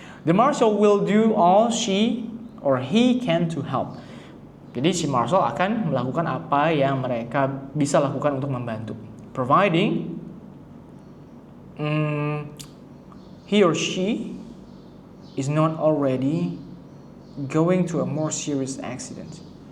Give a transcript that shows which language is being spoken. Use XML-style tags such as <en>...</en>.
<en>The marshal will do all she or he can to help.</en> <id>Jadi si marshal akan melakukan apa yang mereka bisa lakukan untuk membantu.</id> <en>Providing he or she is not already going to a more serious accident.</en>